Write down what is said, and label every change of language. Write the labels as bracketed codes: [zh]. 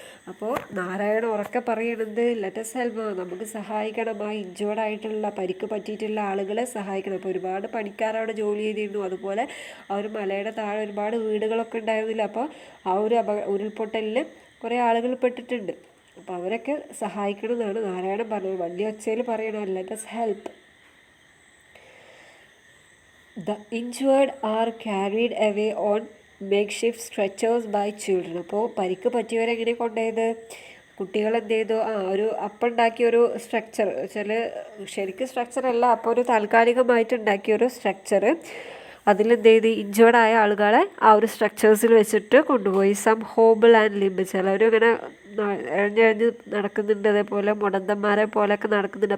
[ml] അപ്പോൾ നാരായണ ഉറക്കെ പറയണത് [en] let us help, [ml] നമുക്ക് സഹായിക്കണം, ആ ഇൻജേർഡ് ആയിട്ടുള്ള പരിക്ക് പറ്റിയിട്ടുള്ള ആളുകളെ സഹായിക്കണം. അപ്പോൾ ഒരുപാട് പണിക്കാരവിടെ ജോലി ചെയ്തിരുന്നു. അതുപോലെ ആ ഒരു മലയുടെ താഴെ ഒരുപാട് വീടുകളൊക്കെ ഉണ്ടായിരുന്നില്ല. അപ്പോൾ ആ ഒരു ഉരുൾപൊട്ടലിൽ കുറേ ആളുകൾ പെട്ടിട്ടുണ്ട്. അപ്പോൾ അവരൊക്കെ സഹായിക്കണം എന്നാണ് നാരായണൻ പറഞ്ഞത്. വലിയ ഒച്ചയിൽ പറയണം [en] Let us help. The injured are carried away on makeshift stretchers by children. [ml] അപ്പോൾ പരിക്ക് പറ്റിയവരെങ്ങനെ കൊണ്ടുപോയത്? കുട്ടികൾ എന്ത് ചെയ്തു? ഒരു അപ്പുണ്ടാക്കിയൊരു സ്ട്രക്ചർ, ശരിക്കും സ്ട്രക്ചറല്ല, അപ്പോൾ ഒരു താൽക്കാലികമായിട്ട് ഉണ്ടാക്കിയൊരു സ്ട്രക്ചർ, അതിലെന്ത് ചെയ്ത് ഇഞ്ചേർഡായ ആളുകളെ ആ ഒരു സ്ട്രക്ചേഴ്സിൽ വെച്ചിട്ട് കൊണ്ടുപോയി. [en] some hobble and limp, [ml] ചിലവരും ഇങ്ങനെ എഴഞ്ഞെഴഞ്ഞ് നടക്കുന്നുണ്ട്, അതേപോലെ മുടന്തന്മാരെ പോലെയൊക്കെ നടക്കുന്നുണ്ട്.